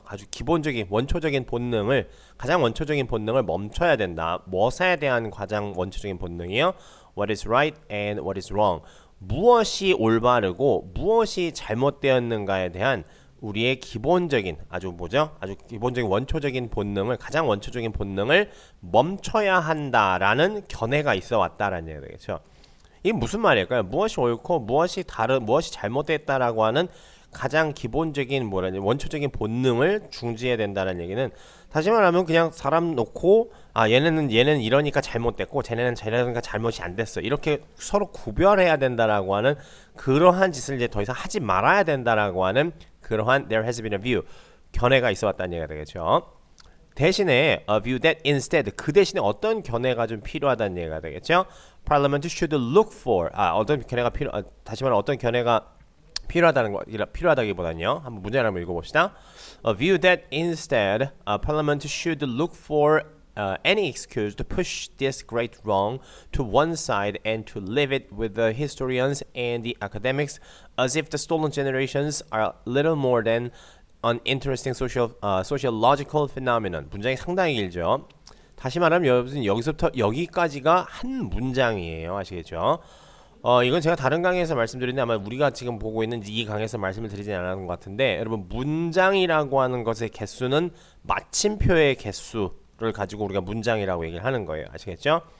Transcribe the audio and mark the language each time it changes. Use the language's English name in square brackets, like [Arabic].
[Korean] 아주 기본적인 원초적인 본능을 가장 원초적인 본능을 멈춰야 된다. 무엇에 대한 가장 원초적인 본능이요? [English] What is right and what is wrong. [Korean] 무엇이 올바르고 무엇이 잘못되었는가에 대한 우리의 기본적인 아주 뭐죠? 아주 기본적인 원초적인 본능을 가장 원초적인 본능을 멈춰야 한다라는 견해가 있어 왔다라는 얘기가 되겠죠. 이게 무슨 말일까요? 무엇이 옳고 무엇이 무엇이 잘못됐다라고 하는 가장 기본적인 뭐라니 원초적인 본능을 중지해야 된다는 얘기는 다시 말하면 그냥 사람 놓고 얘는 이러니까 잘못됐고 쟤네는 저러니까 잘못이 안 됐어 이렇게 서로 구별해야 된다라고 하는 그러한 짓을 이제 더 이상 하지 말아야 된다라고 하는 그러한 [English] there has been a view [Korean] 견해가 있어 왔다는 얘기가 되겠죠. 대신에 [English] a view that instead [Korean] 그 대신에 어떤 견해가 좀 필요하다는 얘기가 되겠죠. [English] Parliament should look for [Korean] 어떤 견해가 다시 말하면 어떤 견해가 필요하다기보다는요. 한번 문제를 한번 읽어봅시다. [English] A view that instead Parliament should look for any excuse to push this great wrong to one side and to leave it with the historians and the academics as if the stolen generations are little more than an interesting sociological phenomenon. [Korean] 문장이 상당히 길죠. 다시 말하면 여기서부터 여기까지가 한 문장이에요. 아시겠죠? 이건 제가 다른 강의에서 말씀드렸는데 아마 우리가 지금 보고 있는 이 강의에서 말씀을 드리지 않았던 것 같은데 여러분 문장이라고 하는 것의 개수는 마침표의 개수를 가지고 우리가 문장이라고 얘기를 하는 거예요. 아시겠죠?